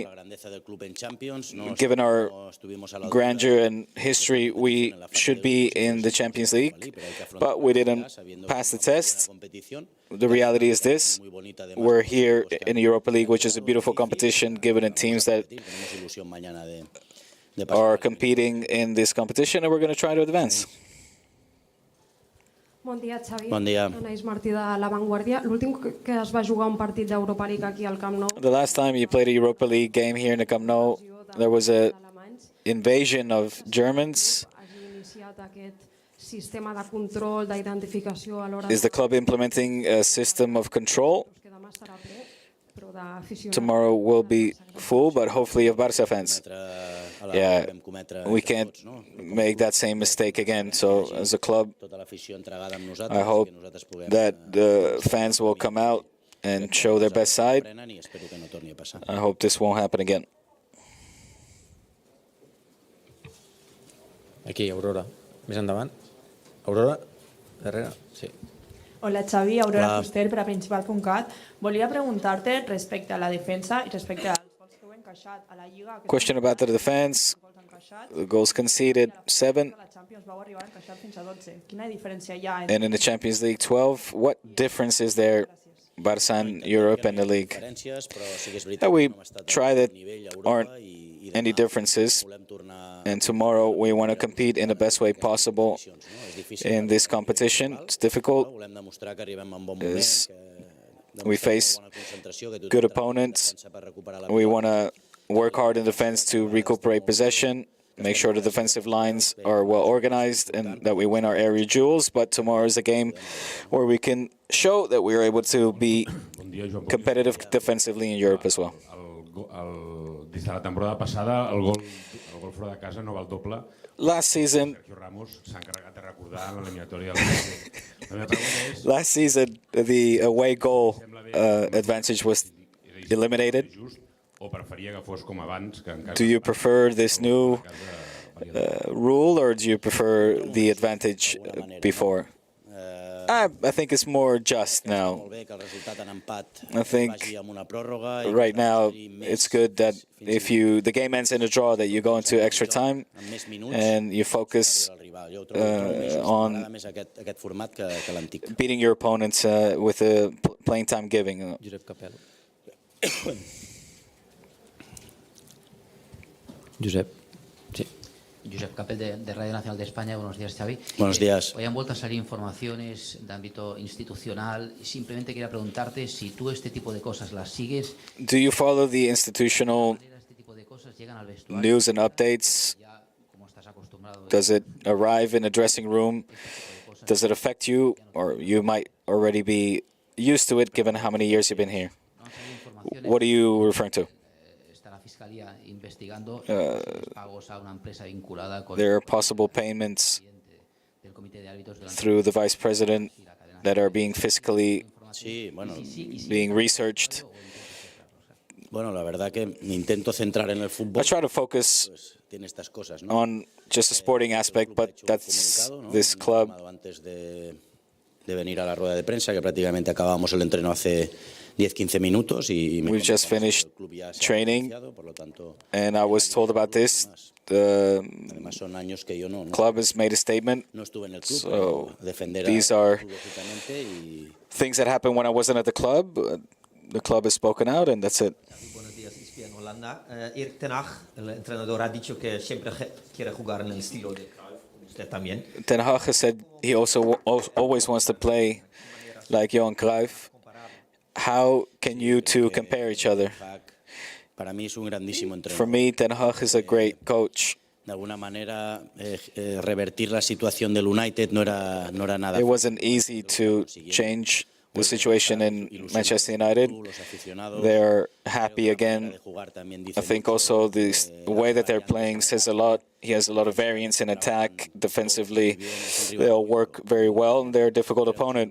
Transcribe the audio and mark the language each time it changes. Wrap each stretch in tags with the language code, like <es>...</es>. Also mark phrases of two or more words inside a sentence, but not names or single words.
<en>Given our grandeur and history, we should be in the Champions League, but we didn't pass the test. The reality is this: we're here in the Europa League, which is a beautiful competition, given the teams that are competing in this competition, and we're going to try to advance.</en> <ca>Bon dia, Xavi. Bon dia. Anaïs Martí de La Vanguardia. L'últim que es va jugar un partit d'Europa League aquí al Camp Nou.</ca> <en>The last time you played a Europa League game here in the Camp Nou, there was a invasion of Germans.</en> <ca>Hagi iniciat aquest sistema de control, d'identificació a l'hora</ca> <en>Is the club implementing a system of control?</en> <ca>que demà estarà ple, però d'aficionats.</ca> <en>Tomorrow will be full, but hopefully of Barça fans. Yeah, we can't make that same mistake again. So as a club, I hope that the fans will come out and show their best side. I hope this won't happen again.</en> <ca>Aquí, Aurora. Més endavant. Aurora, darrere. Sí. Hola Xavi, Aurora Hola. Fuster per a Principal.cat. Volia preguntar-te respecte a la defensa i respecte als gols que heu encaixat a la Lliga.</ca> <en>Question about the defense. The goals conceded, 7.</en> <ca>A la Champions vau arribar a encaixar fins a 12. Quina diferència hi ha</ca> <en>And in the Champions League, 12. What difference is there, Barça in Europe and the league? We try that aren't any differences. And tomorrow we want to compete in the best way possible in this competition. It's difficult. We face good opponents. We want to work hard in defense to recuperate possession, make sure the defensive lines are well organized and that we win our area duels. But tomorrow is a game where we can show that we are able to be competitive defensively in Europe as well.</en> <ca>Des de la temporada passada, el gol fora de casa no val doble.</ca> <en>Last season,</en> <ca>Sergio Ramos s'ha encarregat de recordar en l'eliminatòria del Barça. La meva pregunta és...</ca> <en>last season the away goal advantage was eliminated.</en> <ca>O preferia que fos com abans, que en casa...</ca> <en>Do you prefer this new rule, or do you prefer the advantage before? I think it's more just now. I think right now it's good that if the game ends in a draw, that you go into extra time and you focus on beating your opponents with a playing time giving.</en> <es>Josep. Sí. Josep Capel de Radio Nacional de España. Buenos días, Xavi. Buenos días. Hoy han vuelto a salir informaciones de ámbito institucional. Simplemente quería preguntarte si tú este tipo de cosas las sigues.</es> <en>Do you follow the institutional news and updates? Does it arrive in a dressing room? Does it affect you, or you might already be used to it given how many years you've been here? What are you referring to? There are possible payments through the vice president that are being fiscally being researched.</en> <es>Bueno, la verdad que me intento centrar en el fútbol.</es> <en>I try to focus on just the sporting aspect, but that's this club.</en> <es>venir a la rueda de prensa, que prácticamente acabamos el entreno hace 10-15 minutos.</es> <en>We've just finished training, and I was told about this. The club has made a statement. So these are things that happened when I wasn't at the club. The club has spoken out, and that's it.</en> <es>Buenos días, estoy en Holanda. Ten Hag, el entrenador, ha dicho que siempre quiere jugar en el estilo de Cruyff, usted también.</es> <en>Ten Hag has said he also always wants to play like Johan Cruyff. How can you two compare each other? For me, Ten Hag is a great coach.</en> <es>De alguna manera, revertir la situación del United no era nada.</es> <en>It wasn't easy to change the situation in Manchester United. They're happy again. I think also the way that they're playing says a lot. He has a lot of variance in attack. Defensively, they all work very well, and they're a difficult opponent.</en>